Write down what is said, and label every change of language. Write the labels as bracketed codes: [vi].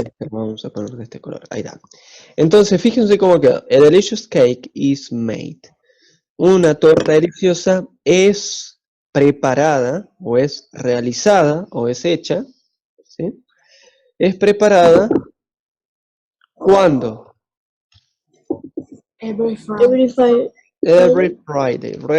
[es] vamos a poner de este color, ahí está. Entonces, fíjense cómo queda. [en] A delicious cake is made. [es] Una torta deliciosa es preparada, o es realizada, o es hecha, ¿sí? Es preparada ¿cuándo? [en] Every Friday. Every Friday. Every Friday.